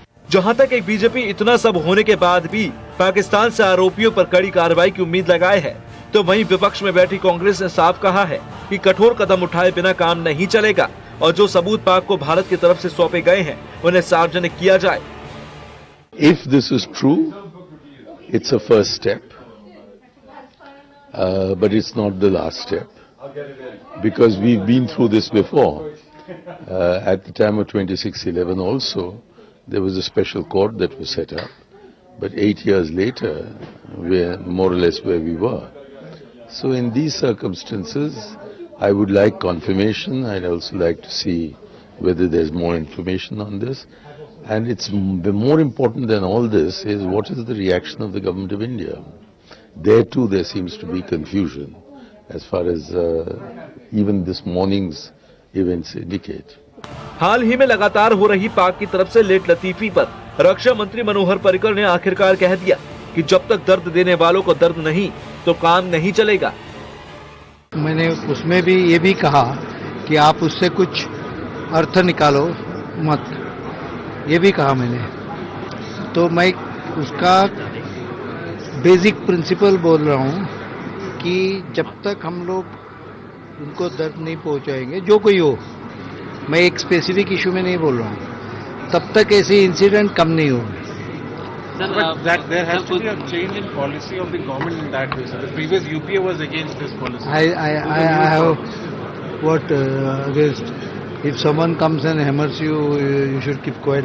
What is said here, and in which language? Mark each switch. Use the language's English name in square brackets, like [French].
[Hindi] जहां तक एक बीजेपी इतना सब होने के बाद भी पाकिस्तान से आरोपियों पर कड़ी कार्रवाई की उम्मीद लगाए है, तो वहीं विपक्ष में बैठी कांग्रेस ने साफ कहा है कि कठोर कदम उठाए बिना काम नहीं चलेगा और जो सबूत पाक को भारत की तरफ से सौंपे गए हैं उन्हें सार्वजनिक किया जाए। [English] If this is true, it's a first step, but it's not the last step, because we've been through this before. At the time of 26/11 also, there was a special court that was set up, but 8 years later, we're more or less where we were. So in these circumstances, I would like confirmation. I'd also like to see whether there's more information on this. And it's more important than all this is what is the reaction of the government of India. There too there seems to be confusion as far as even this morning's events indicate. [Hindi] हाल ही में लगातार हो रही पाक की तरफ से late लतीफी पर रक्षा मंत्री मनोहर पर्रिकर ने आखिरकार कह दिया कि जब तक दर्द देने वालों को दर्द नहीं तो काम नहीं चलेगा। मैंने उसमें भी ये भी कहा कि आप उससे कुछ अर्थ निकालो मत, ये भी कहा मैंने। तो मैं उसका बेसिक प्रिंसिपल बोल रहा हूँ कि जब तक हम लोग उनको दर्द नहीं पहुँचाएंगे, जो कोई हो, मैं एक स्पेसिफिक इशू में नहीं बोल रहा हूँ, तब तक ऐसे इंसिडेंट कम नहीं होंगे। [English] But that there has to be a change in policy of the government in that way. So the previous UPA was against this policy. I have what against. If someone comes and hammers you, you should keep quiet.